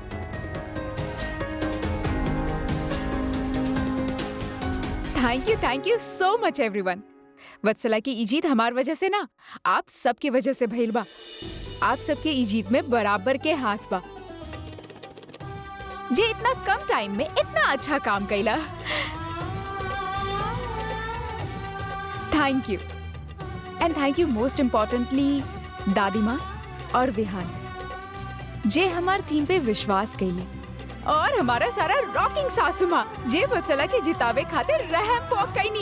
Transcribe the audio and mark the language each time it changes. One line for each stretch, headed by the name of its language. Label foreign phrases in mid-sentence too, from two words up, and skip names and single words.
English: thank you so much everyone.
Bhojpuri: वत्सला की ई जीत हमार वजह से ना, आप सबके वजह से भइल बा। आप सबके ई जीत में बराबर के हाथ बा। जे इतना कम टाइम में इतना अच्छा काम कैला,
English: thank you. and thank you most importantly
Bhojpuri: दादी माँ और विहान, जे हमार थीम पे विश्वास कैली, और हमारा सारा रॉकिंग सासू माँ, जे वत्सला के जितावे खातिर रहम पोक कैनी।